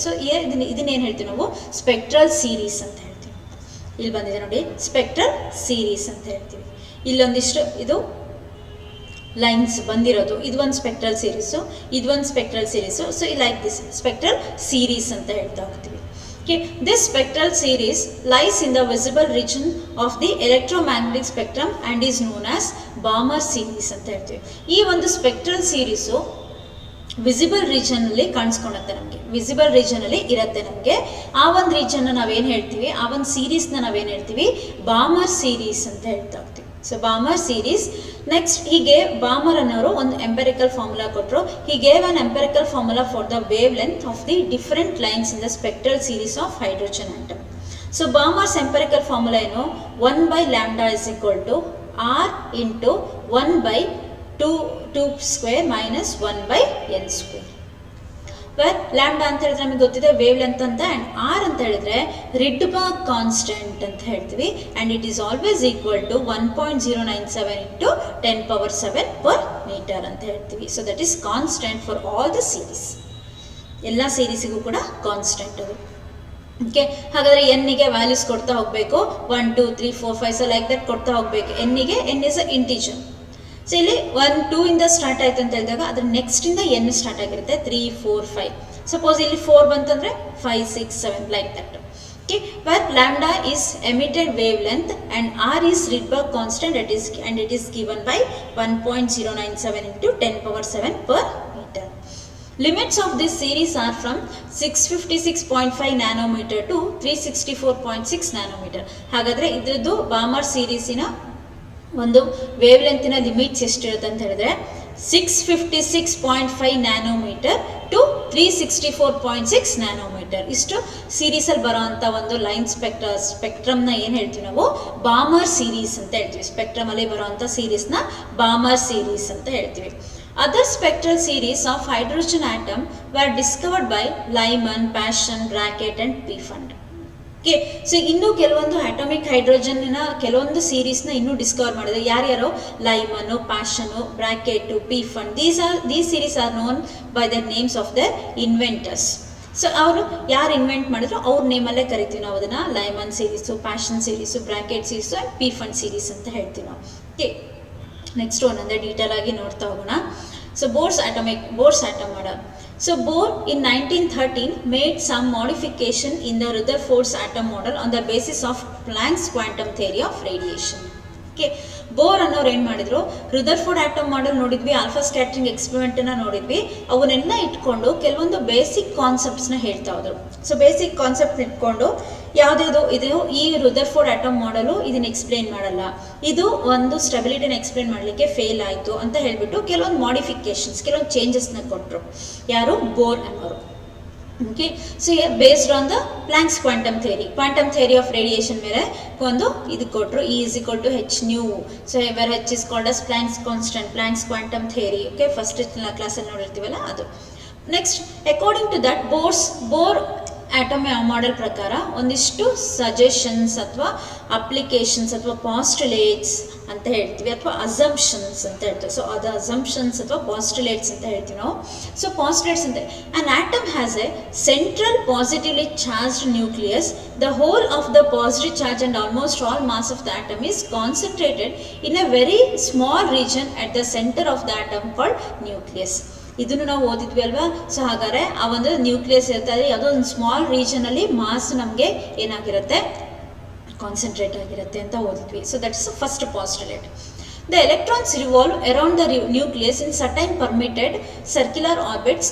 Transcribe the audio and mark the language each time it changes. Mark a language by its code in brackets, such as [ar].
[kn] So ಇದನ್ನೇನು ಹೇಳ್ತೀವಿ ನಾವು, ಸ್ಪೆಕ್ಟ್ರಲ್ ಸೀರೀಸ್ ಅಂತ ಹೇಳ್ತೀವಿ. ಇಲ್ಲಿ ಬಂದಿದೆ ನೋಡಿ, ಸ್ಪೆಕ್ಟ್ರಲ್ ಸೀರೀಸ್ ಅಂತ ಹೇಳ್ತೀವಿ. ಇಲ್ಲೊಂದಿಷ್ಟು ಇದು ಲೈನ್ಸ್ ಬಂದಿರೋದು, ಇದು ಒಂದು ಸ್ಪೆಕ್ಟ್ರಲ್ ಸೀರೀಸು, ಇದೊಂದು spectral series. So like this spectral series ಅಂತ ಹೇಳ್ತಾ ಹೋಗ್ತೀವಿ. [en] Okay, this spectral series lies in the visible region of the electromagnetic spectrum and is known as Balmer series [kn] ಅಂತ ಹೇಳ್ತೀವಿ. ಈ ಒಂದು ಸ್ಪೆಕ್ಟ್ರಲ್ ಸೀರೀಸು ವಿಸಿಬಲ್ ರೀಜನಲ್ಲಿ ಕಾಣಿಸ್ಕೊಳುತ್ತೆ ನಮಗೆ, visible ರೀಜನಲ್ಲಿ ಇರುತ್ತೆ ನಮಗೆ. ಆ ಒಂದು ರೀಜನ್ನ ನಾವೇನು ಹೇಳ್ತೀವಿ, ಆ ಒಂದು ಸೀರೀಸ್ನ ನಾವೇನು ಹೇಳ್ತೀವಿ, ಬಾಮರ್ ಸೀರೀಸ್ ಅಂತ ಹೇಳ್ತಾ ಹೋಗ್ತೀವಿ. So ಬಾಮರ್ series. ನೆಕ್ಸ್ಟ್ ಹೀಗೆ ಬಾಮರ್ ಅನ್ನೋರು ಒಂದು ಎಂಪೆರಿಕಲ್ ಫಾರ್ಮುಲಾ ಕೊಟ್ಟರು. [en] He gave an empirical formula for the wavelength of the different lines in the spectral series of hydrogen atom. So Balmer's empirical formula ಏನು, 1/λ is equal to r into 1/2 square minus 1/n square. [kn] Wear lambda ಅಂತ ಹೇಳಿದ್ರೆ ನಮಗೆ ಗೊತ್ತಿದೆ wave length ಅಂತ, and R ಅಂತ ಹೇಳಿದ್ರೆ ರಿಡ್ಬರ್ಗ್ constant ಅಂತ ಹೇಳ್ತೀವಿ. [en] and it is always equal to 1.097 into 10⁻⁷ per meter [kn] ಅಂತ ಹೇಳ್ತೀವಿ. [en] so that is constant for all the series, [kn] ಎಲ್ಲ ಸೀರೀಸಿಗೂ ಕೂಡ ಕಾನ್ಸ್ಟೆಂಟ್ ಅದು. ಓಕೆ, ಹಾಗಾದರೆ ಎನ್ನಿಗೆ ವ್ಯಾಲ್ಯೂಸ್ ಕೊಡ್ತಾ ಹೋಗಬೇಕು, 1 2 3 4 5 ಸೊ ಲೈಕ್ ದಟ್ ಕೊಡ್ತಾ ಹೋಗಬೇಕು. ಎನ್ನಿಗೆ [en] N is a integer. [kn] So ಇಲ್ಲಿ 1 2 ಇಂದ ಸ್ಟಾರ್ಟ್ ಆಯ್ತು ಅಂತ ಹೇಳಿದಾಗ ಅದ್ರ ನೆಕ್ಸ್ಟಿಂದ ಎನ್ ಸ್ಟಾರ್ಟ್ ಆಗಿರುತ್ತೆ, 3 4 5. [en] suppose [kn] ಇಲ್ಲಿ 4 ಬಂತಂದರೆ [en] 5 6 7 like that. Okay, where lambda is emitted wavelength and R is Rydberg constant and it is given by 1.097 into 10⁻⁷ per meter. Limits of this series are from 656.5 nanometer to 364.6 nanometer. [kn] ಹಾಗಾದರೆ ಇದ್ರದ್ದು ಬಾಮರ್ ಸೀರೀಸಿನ ಒಂದು wave ಲೆಂತಿನ limits ಎಷ್ಟಿರುತ್ತೆ ಅಂತ ಹೇಳಿದ್ರೆ 656.5 nanometre to 364.6 nanometre. ಇಷ್ಟು ಸೀರೀಸಲ್ಲಿ ಬರೋ ಅಂಥ ಒಂದು ಲೈನ್ ಸ್ಪೆಕ್ಟ್ರಮ್ನ ಏನು ಹೇಳ್ತೀವಿ ನಾವು, ಬಾಮರ್ ಸೀರೀಸ್ ಅಂತ ಹೇಳ್ತೀವಿ. ಸ್ಪೆಕ್ಟ್ರಮಲ್ಲಿ ಬರೋ ಅಂಥ ಸೀರೀಸ್ನ ಬಾಮರ್ ಸೀರೀಸ್ ಅಂತ ಹೇಳ್ತೀವಿ. [en] Other spectral series of hydrogen atom were discovered by Lyman, Paschen, Brackett and Pfund. [kn] Okay, so ಇನ್ನೂ ಕೆಲವೊಂದು ಅಟಾಮಿಕ್ ಹೈಡ್ರೋಜನ್ನ ಕೆಲವೊಂದು ಸೀರೀಸ್ನ ಇನ್ನೂ ಡಿಸ್ಕವರ್ ಮಾಡಿದ್ರು. ಯಾರ್ಯಾರು, ಲೈಮನು, passion, bracket, ಪಿಫಂಡ್. [en] These series are known by the names of the inventors. [kn] So ಅವರು ಯಾರು ಇನ್ವೆಂಟ್ ಮಾಡಿದ್ರು ಅವ್ರ ನೇಮಲ್ಲೇ ಕರಿತೀವಿ ನಾವು ಅದನ್ನು. Lyman series, passion series, bracket series and ಪಿಫಂಡ್ series ಅಂತ ಹೇಳ್ತೀವಿ ನಾವು. ಓಕೆ, ನೆಕ್ಸ್ಟ್ ಒಂದೊಂದೇ ಡೀಟೇಲ್ ಆಗಿ ನೋಡ್ತಾ ಹೋಗೋಣ. [en] So Bohr's atom model. So Bohr in 1913 made some modification in the Rutherford's atom model on the basis of Planck's quantum theory of radiation. [kn] Okay, bore ಅನ್ನೋರು ಏನು ಮಾಡಿದ್ರು, ರುದರ್ಫೋರ್ಡ್ ಆಟಮ್ ಮಾಡಲ್ ನೋಡಿದ್ವಿ, alpha scattering ಎಕ್ಸ್ಪೆರಿಮೆಂಟನ್ನು ನೋಡಿದ್ವಿ. ಅವನ್ನೆಲ್ಲ ಇಟ್ಕೊಂಡು ಕೆಲವೊಂದು ಬೇಸಿಕ್ ಕಾನ್ಸೆಪ್ಟ್ಸ್ನ ಹೇಳ್ತಾ ಹೋದ್ರು. ಸೊ ಬೇಸಿಕ್ ಕಾನ್ಸೆಪ್ಟ್ ಇಟ್ಕೊಂಡು ಯಾವುದ್ಯಾವುದು ಇದು, ಈ ರುದರ್ಫೋರ್ಡ್ ಆಟಮ್ ಮಾಡಲು ಇದನ್ನು ಎಕ್ಸ್ಪ್ಲೇನ್ ಮಾಡಲ್ಲ, ಇದು ಒಂದು ಸ್ಟೆಬಿಲಿಟಿನ ಎಕ್ಸ್ಪ್ಲೇನ್ ಮಾಡಲಿಕ್ಕೆ ಫೇಲ್ ಆಯಿತು ಅಂತ ಹೇಳಿಬಿಟ್ಟು ಕೆಲವೊಂದು ಮಾಡಿಫಿಕೇಶನ್ಸ್, ಕೆಲವೊಂದು ಚೇಂಜಸ್ನ ಕೊಟ್ಟರು ಯಾರು, ಬೋರ್ ಅನ್ನೋರು. [en] okay, so based on the Planck's quantum theory of radiation [kn] ಮೇಲೆ ಒಂದು ಇದು ಕೊಟ್ಟರು, [en] E is equal to h nu. So where h is called as Planck's constant, Planck's quantum theory. [kn] Okay, first ಕ್ಲಾಸಲ್ಲಿ ನೋಡಿರ್ತೀವಲ್ಲ ಅದು. Next, [en] according to that Bohr [kn] atom model ಪ್ರಕಾರ ಒಂದಿಷ್ಟು suggestions ಅಥವಾ applications ಅಥವಾ ಪಾಸ್ಟುಲೇಟ್ಸ್ ಅಂತ ಹೇಳ್ತೀವಿ, ಅಥವಾ ಅಸಂಪ್ಷನ್ಸ್ ಅಂತ ಹೇಳ್ತೀವಿ. ಸೊ ಅದು ಅಸಂಪ್ಷನ್ಸ್ ಅಥವಾ ಪಾಸ್ಟುಲೇಟ್ಸ್ ಅಂತ ಹೇಳ್ತೀವಿ ನಾವು. ಸೊ ಪಾಸ್ಟುಲೇಟ್ಸ್ ಅಂತ, [en] An atom has a central positively charged nucleus. The whole of the positive charge and almost all mass of the atom is concentrated in a very small region at the centre of the atom called nucleus. [kn] ಇದನ್ನು ನಾವು ಓದಿದ್ವಿ ಅಲ್ವಾ. So ಹಾಗಾದರೆ ಆ ಒಂದು nucleus ಇರ್ತಾರೆ, ಯಾವುದೋ ಒಂದು small ರೀಜನಲ್ಲಿ mass ನಮಗೆ ಏನಾಗಿರುತ್ತೆ, ಕಾನ್ಸಂಟ್ರೇಟ್ ಆಗಿರುತ್ತೆ ಅಂತ ಓದಿದ್ವಿ. [en] So that is first postulate. The electrons revolve around the nucleus in certain permitted circular orbits.